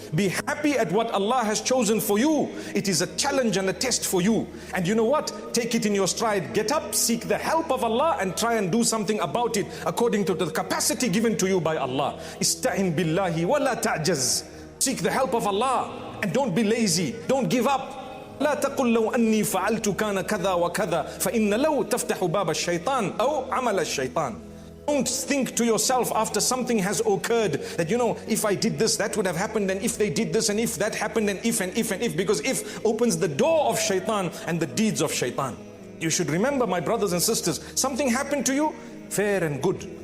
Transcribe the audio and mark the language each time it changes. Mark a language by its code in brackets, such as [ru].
[en] Be happy at what Allah has chosen for you. It is a challenge and a test for you. And you know what? Take it in your stride. Get up, seek the help of Allah and try and do something about it according to the capacity given to you by Allah. [ar] Ista'in billahi wa la ta'jaz. [en] Seek the help of Allah and don't be lazy. Don't give up. [ar] لا تقل لو أني فعلت كان كذا وكذا فإن لو تفتح باب الشيطان أو عمل الشيطان. [en] Don't think to yourself after something has occurred that, you know, if I did this, that would have happened, and if they did this, and if that happened, and if, and if, and if, because if opens the door of shaitan and the deeds of shaitan. You should remember, my brothers and sisters, something happened to you, fair and good.